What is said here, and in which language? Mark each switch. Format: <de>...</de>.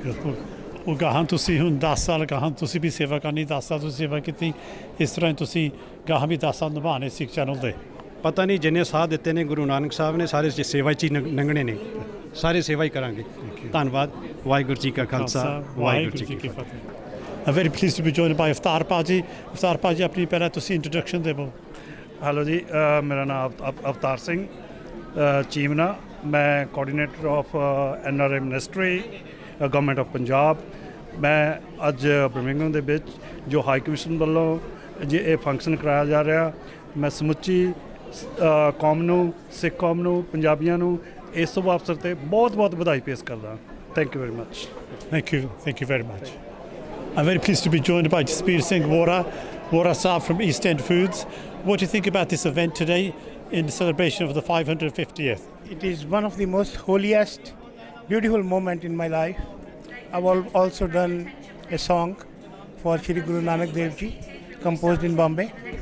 <pa>ਬਿਲਕੁਲ। ਉਹ ਗਾਹਾਂ ਤੁਸੀਂ ਹੁਣ 10 ਸਾਲ ਗਾਹਾਂ ਤੁਸੀਂ ਵੀ ਸੇਵਾ ਕਰਨੀ, 10 ਸਾਲ ਤੁਸੀਂ ਸੇਵਾ ਕੀਤੀ, ਇਸ ਤਰ੍ਹਾਂ ਤੁਸੀਂ ਗਾਹਾਂ ਵੀ 10 ਸਾਲ ਨਿਭਾਉਣੇ ਸਿੱਖ ਚੈਨਲ ਦੇ। ਪਤਾ ਨਹੀਂ ਜਿੰਨੇ ਸਾਹ ਦਿੱਤੇ ਨੇ ਗੁਰੂ ਨਾਨਕ ਸਾਹਿਬ ਨੇ ਸਾਰੇ ਸੇਵਾ 'ਚ ਹੀ ਲੰਘਣੇ ਨੇ, ਸਾਰੇ ਸੇਵਾ ਹੀ ਕਰਾਂਗੇ। ਧੰਨਵਾਦ। ਵਾਹਿਗੁਰੂ ਜੀ ਕਾ ਖਾਲਸਾ, ਵਾਹਿਗੁਰੂ ਜੀ ਕੀ ਫਤਿਹ।</pa> <en>I'm very pleased to be joined by Avtar Paji.</en> <pa>Avtar Paji, ਆਪਣੀ ਪਹਿਲਾਂ ਤੁਸੀਂ ਇੰਟਰੋਡਕਸ਼ਨ ਦੇਵੋ। ਹੈਲੋ ਜੀ, ਮੇਰਾ ਨਾਮ ਅਵਤਾਰ ਸਿੰਘ ਚੀਮਨਾ। ਮੈਂ coordinator of NRA ministry, government of Punjab. ਮੈਂ ਅੱਜ ਬਰਮਿੰਘਮ ਦੇ ਵਿੱਚ ਜੋ ਹਾਈ ਕਮਿਸ਼ਨ ਵੱਲੋਂ ਜੇ ਇਹ ਫੰਕਸ਼ਨ ਕਰਾਇਆ ਜਾ ਰਿਹਾ, ਮੈਂ ਸਮੁੱਚੀ ਕੌਮ ਨੂੰ, ਸਿੱਖ ਕੌਮ ਨੂੰ, ਪੰਜਾਬੀਆਂ ਨੂੰ ਇਸ ਤੋਂ ਅਵਸਰ 'ਤੇ ਬਹੁਤ ਬਹੁਤ ਵਧਾਈ ਪੇਸ਼ ਕਰਦਾ।</pa> <en>Thank you very much. Thank you very much. I'm very pleased to be joined by Jasbir Singh Wora Saab from East End Foods. What do you think about this event today in celebration of the 550th? It is one of the most holiest, beautiful moment in my life. I've also done a song for Shri Guru Nanak Dev Ji, composed in Bombay.</en>